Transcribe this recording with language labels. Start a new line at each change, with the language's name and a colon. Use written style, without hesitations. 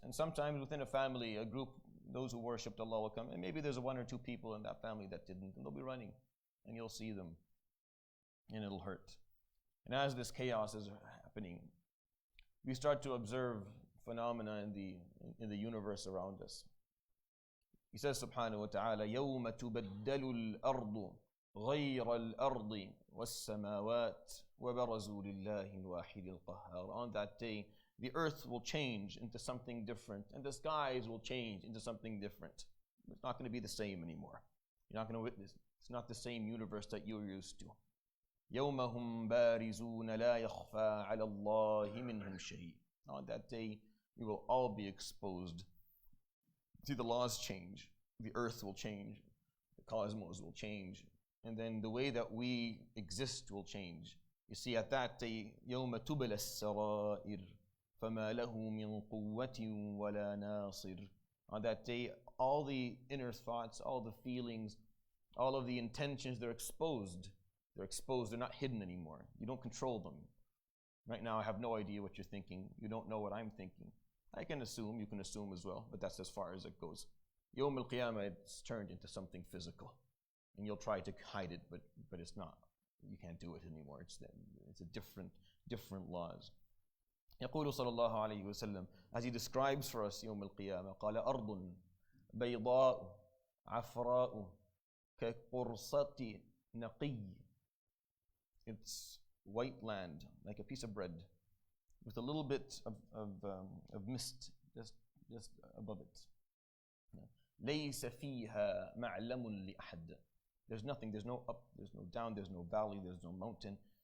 English: And sometimes within a family, a group, those who worshipped Allah will come, and maybe there's one or two people in that family that didn't, and they'll be running, and you'll see them, and it'll hurt. And as this chaos is happening, we start to observe phenomena in the universe around us. He says
Arabic: subhanahu wa ta'ala, يَوْمَ تُبَدَّلُ الْأَرْضُ غَيْرَ الْأَرْضِ وَالسَّمَاوَاتِ وَبَرَزُوا لِلَّهِ الْوَاحِدِ الْقَهَّارِ.
English: On that day, the earth will change into something different, and the skies will change into something different. It's not going to be the same anymore. You're not going to witness. It's not the same universe that you're used to.
Arabic: يَوْمَ هُمْ بَارِزُونَ لَا يَخْفَى عَلَى اللَّهِ مِنْهُمْ شَيْءٍ.
English: On that day, we will all be exposed. See, the laws change. The earth will change. The cosmos will change. And then the way that we exist will change. You see, at that day,
Arabic: يَوْمَ تُبْلَى السَّرَائِرُ فَمَا لَهُ مِنْ قُوَّةٍ وَلَا نَاصِرٍ.
English: On that day, all the inner thoughts, all the feelings, all of the intentions, they're exposed. They're exposed. They're not hidden anymore. You don't control them. Right now, I have no idea what you're thinking. You don't know what I'm thinking. I can assume. You can assume as well. But that's as far as it goes. Yawm al-Qiyamah, it's turned into something physical. And you'll try to hide it, but it's not. You can't do it anymore. It's a different laws.
Arabic: يقول صلى الله عليه وسلم,
English: as he describes for us
Arabic: يوم القيامة, قال أرض بيضاء عفراء كقرصة نقي.
English: It's white land, like a piece of bread, with a little bit of mist just above it.
Arabic: ليس فيها معلم لأحد.
English: There's nothing, there's no up, there's no down, there's no valley, there's no mountain.